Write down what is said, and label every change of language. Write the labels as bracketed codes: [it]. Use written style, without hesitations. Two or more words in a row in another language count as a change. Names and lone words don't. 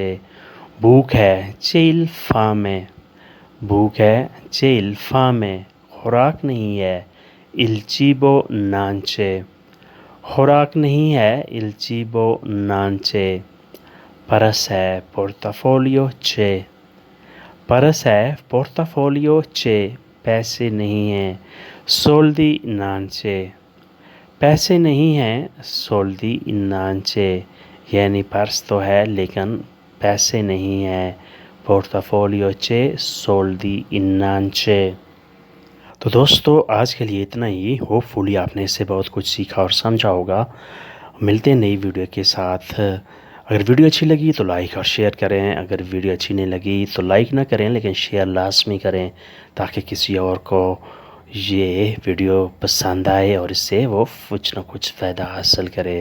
[ur] بھوک ہے [it] c'è il fame [ur] بھوک ہے [it] c'è il fame. [ur] خوراک نہیں ہے [it] il cibo non c'è [ur] خوراک نہیں ہے [it] il cibo non c'è. [ur] پرس ہے [it] portafoglio c'è [ur] پرس ہے [it] portafoglio c'è. [ur] پیسے نہیں ہیں [it] soldi non c'è [ur] پیسے نہیں ہیں [it] soldi non c'è [ur] یعنی پرس تو ہے لیکن پیسے نہیں ہیں. [it] portafoglio c'è soldi non c'è. [ur] تو دوستو آج کے لیے اتنا ہی. ہوپ فلی آپ نے اس سے بہت کچھ سیکھا اور سمجھا ہوگا. ملتے ہیں نئی ویڈیو کے ساتھ. اگر ویڈیو اچھی لگی تو لائک اور شیئر کریں. اگر ویڈیو اچھی نہیں لگی تو لائک نہ کریں لیکن شیئر لازمی کریں تاکہ کسی اور کو یہ ویڈیو پسند آئے اور اس سے وہ کچھ نہ کچھ فائدہ حاصل کرے.